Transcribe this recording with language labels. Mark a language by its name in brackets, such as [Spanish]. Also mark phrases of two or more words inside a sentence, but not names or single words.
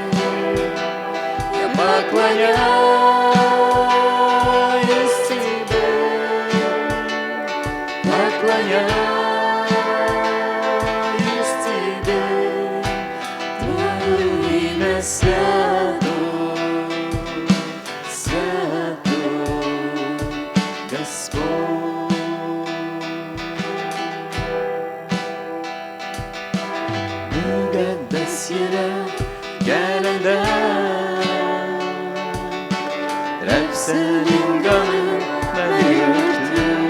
[Russian] я поклоняюсь Тебе, поклоняюсь Тебе, Твое имя свято, свято, Господь. [Azerbaijani] Müqəddəs yerə gələndə Rəbb sənin qanın məni öpdü.